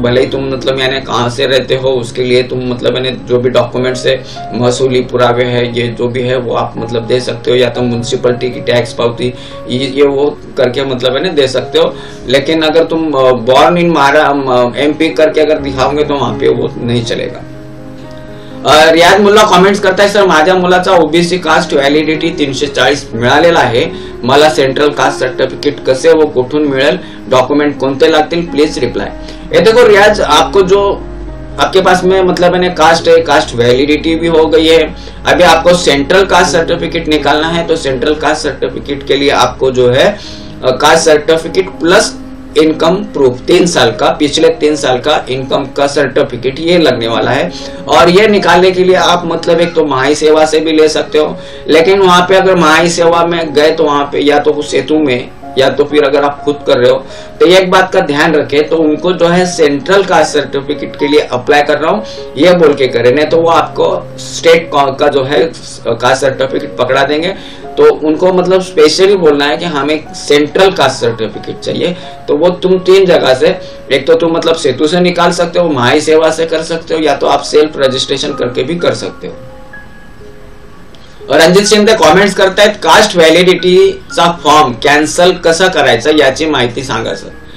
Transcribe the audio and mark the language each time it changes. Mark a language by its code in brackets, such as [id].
[hi] भले ही तुम मतलब यानी कहाँ से रहते हो उसके लिए तुम मतलब यानी जो भी डॉक्यूमेंट्स है, महसूली पुरावे है, ये जो भी है वो आप मतलब दे सकते हो. या तो म्युनिसिपलिटी की टैक्स पावती ये वो करके मतलब यानी दे सकते हो. लेकिन अगर तुम बॉर्न इन MP करके अगर दिखाओगे तो वहां पे वो नहीं चलेगा. [mr] रियाज मुल्ला कमेंट्स करताय, सर माझ्या मुलाचा ओबीसी कास्ट व्हॅलिडिटी 340 मिळालेला आहे. मला सेंट्रल कास्ट सर्टिफिकेट कसे व कुठून मिळेल, डॉक्यूमेंट कोणते लागतील, प्लीज रिप्लाई. [hi] ये देखो रियाज, आपको जो आपके पास में मतलब मैंने कास्ट है, कास्ट वैलिडिटी भी हो गई है. अभी आपको सेंट्रल कास्ट सर्टिफिकेट निकालना है तो सेंट्रल कास्ट सर्टिफिकेट के लिए आपको जो है caste certificate plus income proof 3 साल का, पिछले 3 साल का इनकम का सर्टिफिकेट ये लगने वाला है. और ये निकालने के लिए आप मतलब एक तो महाई सेवा से भी ले सकते हो. लेकिन वहां पे अगर महाई सेवा में गए तो वहां पे या तो सेतु में या तो फिर अगर आप खुद कर रहे हो तो एक बात का ध्यान रखें, तो उनको जो है सेंट्रल कास्ट सर्टिफिकेट के लिए अप्लाई कर रहा हूँ ये बोल के करें, नहीं तो वो आपको स्टेट का जो है कास्ट सर्टिफिकेट पकड़ा देंगे. तो उनको मतलब स्पेशली बोलना है कि हमें सेंट्रल कास्ट सर्टिफिकेट चाहिए. तो वो तुम 3 जगह से, एक तो तुम मतलब सेतु से निकाल सकते हो, महाई सेवा से कर सकते हो, या तो आप सेल्फ रजिस्ट्रेशन करके भी कर सकते हो. [mr] रणजित शिंदे कमेंट्स करतायत, कास्ट व्हॅलिडिटीचा फॉर्म कॅन्सल कसा करायचा याची माहिती सांगा सर.